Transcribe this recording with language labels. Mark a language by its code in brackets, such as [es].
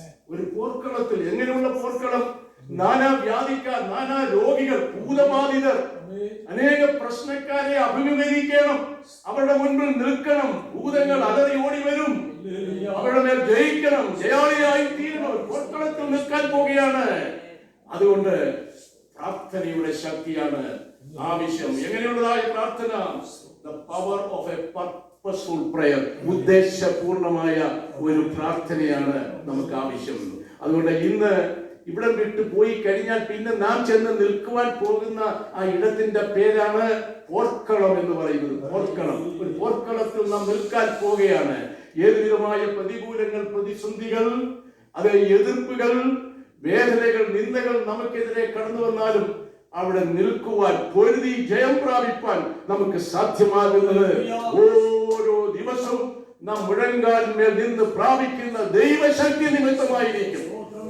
[ml] ഒരു പോർക്കളത്തിൽ. എങ്ങനെയുള്ള പോർക്കളം? നാനാ വ്യാധിക്കാർ, നാനാ രോഗികൾ, ഭൂതബാധിതർ, അനേക പ്രശ്നക്കാരെ അഭിമുഖീകരിക്കണം. അവരുടെ മുൻപിൽ നിൽക്കണം. ഭൂതങ്ങൾ അലറി ഓടി വരും. അവരുടെ മേൽ ജയിക്കണം, ജയാളിയായി തീരണം. പോർക്കളത്തിൽ നിൽക്കാൻ പോവുകയാണ്. അതുകൊണ്ട് പ്രാർത്ഥനയുടെ ശക്തിയാണ് ആവശ്യം. എങ്ങനെയുള്ളതായ പ്രാർത്ഥന? [en] The power of a purposeful prayer. [ml] ഉദ്ദേശപൂർണമായ ഒരു പ്രാർത്ഥനയാണ് നമുക്ക് ആവശ്യം. അതുകൊണ്ട് ഇന്ന് ഇവിടം വിട്ടു പോയി കഴിഞ്ഞാൽ പിന്നെ നാം ചെന്ന് നിൽക്കുവാൻ പോകുന്ന ആ ഇടത്തിന്റെ പേരാണ് പോർക്കളം എന്ന് പറയുന്നത്. പോർക്കളം. ഒരു പോർക്കളത്തിൽ നാം നിൽക്കാൻ പോവുകയാണ്. ഏതുവിധമായ പ്രതികൂലങ്ങൾ, പ്രതിസന്ധികൾ, അത് എതിർപ്പുകൾ, വേദനകൾ, നിന്ദകൾ നമുക്കെതിരെ കടന്നു വന്നാലും അവിടെ നിൽക്കുവാൻ, പൊരുതി ജയം പ്രാപിപ്പാൻ നമുക്ക് സാധ്യമാകുന്നത് ഓരോ ദിവസവും നാം മുഴങ്കാലിന്മേൽ നിന്ന് പ്രാപിക്കുന്ന ദൈവശക്തി നിമിത്തമായിരിക്കും.